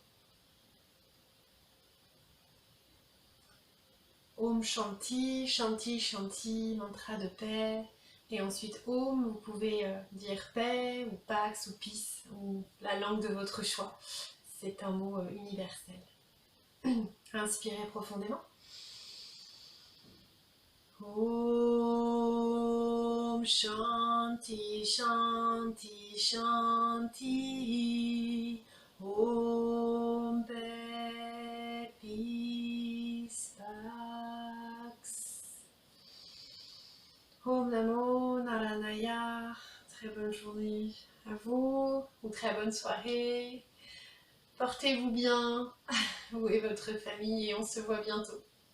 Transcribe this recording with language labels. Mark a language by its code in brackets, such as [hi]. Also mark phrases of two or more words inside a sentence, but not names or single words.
[sa] Om Shanti, Shanti, Shanti, [fr] mantra de paix. Et ensuite Om, vous pouvez dire paix ou Pax ou Peace ou la langue de votre choix. C'est un mot universel. Inspirez profondément. [sa] Om Shanti, Shanti, Shanti. [fr] Om paix, peace, Pax. [sa] Om Namo Narayana. [fr] Très bonne journée à vous, ou très bonne soirée. Portez-vous bien, vous et votre famille, et on se voit bientôt.